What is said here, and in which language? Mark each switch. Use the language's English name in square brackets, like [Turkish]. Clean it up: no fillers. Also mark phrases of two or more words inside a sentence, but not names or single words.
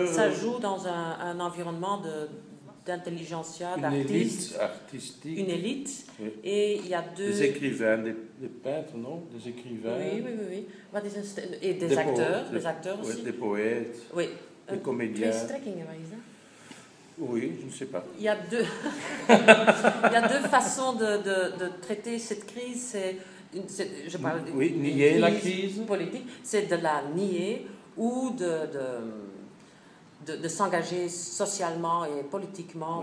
[French] ça joue dans un environnement d'intelligentsia, une d'artistes, élite artistique. une élite. Oui. Et il y a deux... Des écrivains, des peintres, non? Des écrivains. Oui. Et des acteurs aussi. Oui, des poètes, Oui. des comédiens. [Dutch] Twee strekkingen, wat is dat? [French] Oui, je ne sais pas. Il y a deux, il y a deux façons de traiter cette crise. Je parle oui, nier la crise politique, c'est de la nier ou de s'engager socialement et politiquement